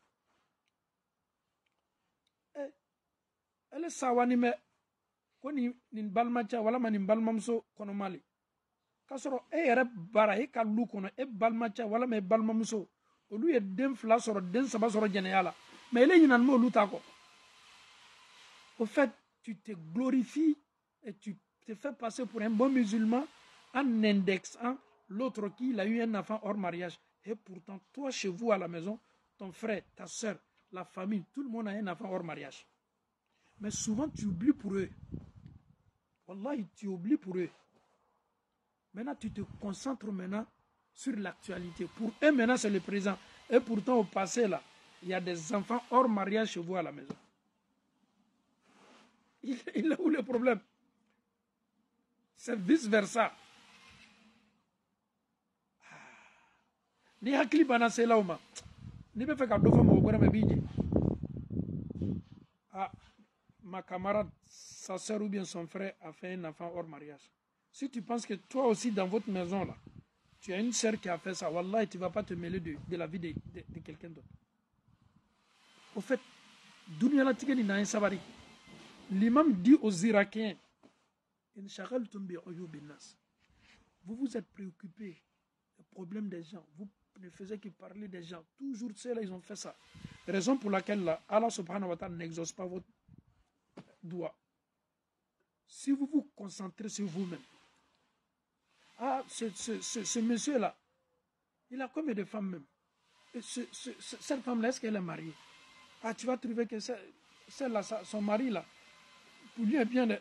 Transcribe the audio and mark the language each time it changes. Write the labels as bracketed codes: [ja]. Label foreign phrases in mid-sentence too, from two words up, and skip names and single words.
[bm] ele sawani mɛ ko nin balimacɛ walama nin balimamuso kɔnɔma le k'a sɔrɔ e yɛrɛ baara e ka lu kɔnɔ e balimacɛ walama e balimamuso olu ye den 2 sɔrɔ den 3 sɔrɔ jɛnɛya la [fr] mais [bm] ele ɲinani ma olu ta kɔ [fr] au fait tu te glorifies et tu te fais passer pour un bon musulman en indexant l'autre qui il a eu un enfant hors mariage et pourtant toi chez vous à la maison ton frère ta soeur la famille tout le monde a un enfant hors mariage mais souvent tu oublies pour eux wallahi tu oublies pour eux maintenant tu te concentres maintenant sur l'actualité pour eux maintenant c'est le présent et pourtant au passé là il y a des enfants hors mariage chez vous à la maison il a où le problème c'est vice versa [bm] ni hakili bana selaw ma ni bɛ fɛ ka dɔ fɔ mɔgɔ wɛrɛ ma b'i jɛ [fr] ma camarade sa sœur ou bien son frère a fait un enfant hors mariage si tu penses que toi aussi dans votre maison là tu as une sœur qui a fait ça wallahi tu vas pas te mêler de la vie de quelqu'un d'autre au fait [bm] dunya la tigɛ ni n'an ye sabari [fr] l'imam dit aux Irakiens vous vous êtes préoccupés des problèmes des gens vous ne faisiez que parler des gens toujours ceux-là ils ont fait ça raison pour laquelle là, Allah [ar] سبحانه وتعالى [fr] n'exauce pas votre doigt si vous vous concentrez sur vous-même ce monsieur là il a combien de femmes même et cette femme là est-ce qu'elle est mariée tu vas trouver que celle-là son mari là pour lui est bien de...